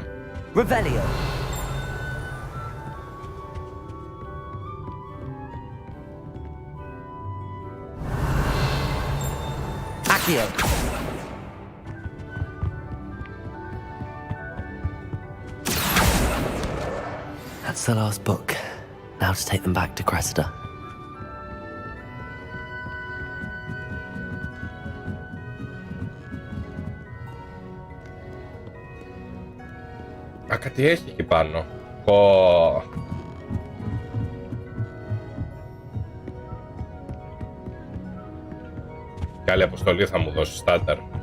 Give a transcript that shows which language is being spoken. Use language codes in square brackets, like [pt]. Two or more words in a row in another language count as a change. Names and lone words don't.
[en] Revelio. Accio. That's the last book. Now to take them back to Cressida. [el] Α, κάτι έχει εκεί πάνω. Πω. Και άλλη αποστολή θα μου δώσει στάνταρ.